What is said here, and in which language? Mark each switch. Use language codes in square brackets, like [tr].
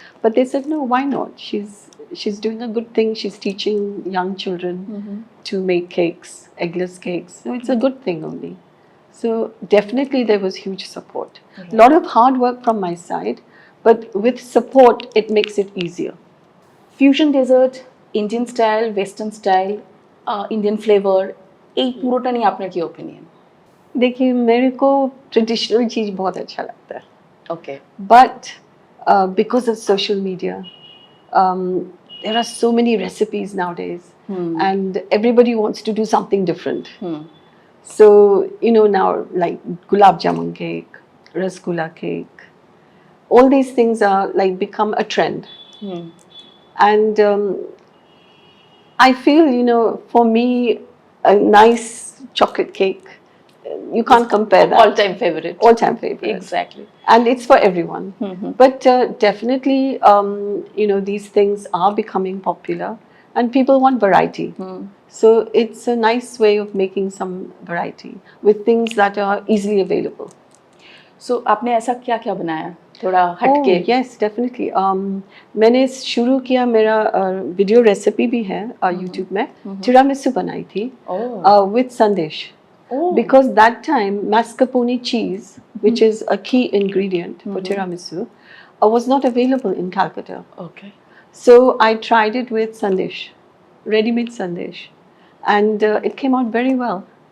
[en] But they said, no, why not? She's doing a good thing. She's teaching young children to make cakes, eggless cakes. So it's a good thing only. So definitely there was huge support. A lot of hard work from my side, but with support, it makes it easier. [bn] Fusion dessert, Indian style, western style, Indian flavour, এই পুরোটা নিয়ে আপনার কি opinion? [hi] देखिए, मेरे को traditional चीज़ बहुत अच्छा लगता है, [en] Okay. but because of social media. There are so many recipes nowadays, and everybody wants to do something different. So, you know, now like gulab jamun cake, rasgulla cake, all these things are like become a trend. And I feel, you know, for me, a nice chocolate cake, you can't compare that. All-time favorite. All-time favorite. Exactly. And it's for everyone. But definitely, you know, these things are becoming popular and people want variety. So it's a nice way of making some variety with things that are easily available. [hi] So आपने ऐसा क्या क्या बनाया थोड़ा हटके? [en] Oh, yes, definitely. [hi] मैंने शुरू किया मेरा वीडियो रेसिपी भी है YouTube में tiramisu बनाई थी with संदेश. [en] Because that time mascarpone cheese, which is a key ingredient for tiramisu, was not available in Calcutta. Okay. So I tried it with sandesh, ready-made sandesh, and it came out very well.